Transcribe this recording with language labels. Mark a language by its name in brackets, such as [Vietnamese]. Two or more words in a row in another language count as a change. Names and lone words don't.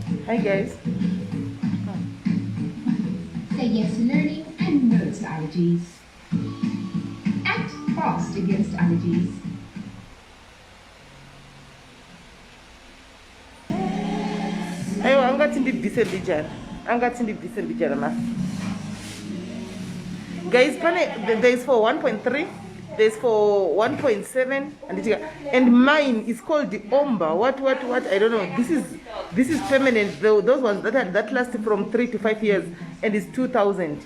[English] Hi guys. Say yes to learning and no to allergies. Act fast against allergies. [Shona] Ayo, angathi ndibvise mbijana. Angathi ndibvise mbijana ma. [English] Guys, there is for 1.3, there's for 1.7, and mine is called the Omba. What? I don't know. This is permanent though. Those ones that last from 3 to 5 years, and it's 2,000.